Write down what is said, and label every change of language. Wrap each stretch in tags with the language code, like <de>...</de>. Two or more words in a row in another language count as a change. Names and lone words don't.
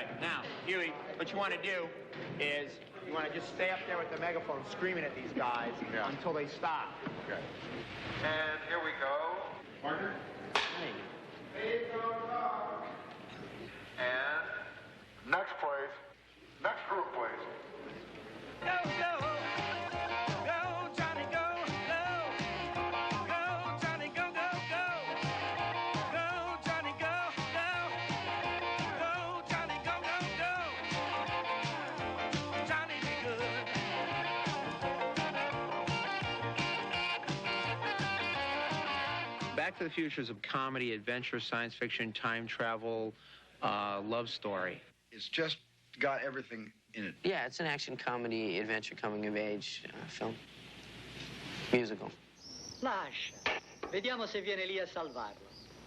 <en>Now, Huey, what you want to do is you want to just stay up there with the megaphone screaming at these guys until they stop. Okay. And here we go. Partner? Hey. And Next, please. Next group, please. Go, go, go, Johnny, go, go, go, Johnny, go, go, go, go, Johnny, go, go, go, Johnny, go, go, go, Johnny, be good. Back to the Future is a comedy, adventure, science fiction, time travel, love story. It's just got everything in it. Yeah, it's an action comedy, adventure, coming of age film. Musical.</en> <it>Lascia. Vediamo se viene lì a salvarlo.</it>